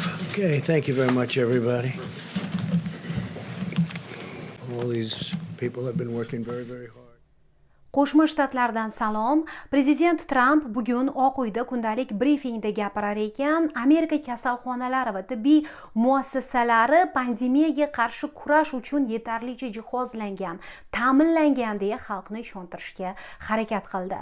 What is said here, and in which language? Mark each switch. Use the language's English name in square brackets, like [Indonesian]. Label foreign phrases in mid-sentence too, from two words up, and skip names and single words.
[English] Okay, thank you very much, everybody. All these people have been working very, very hard. [Uzbek] Qo'shma Shtatlardan salom. Prezident Tramp bugun Oq uyda kundalik brifingda gapirar ekan, Amerika kasalxonalari va tibbiy muassasalari pandemiyaga qarshi kurash uchun yetarlicha jihozlangan, ta'minlangan deya xalqni ishontirishga harakat qildi.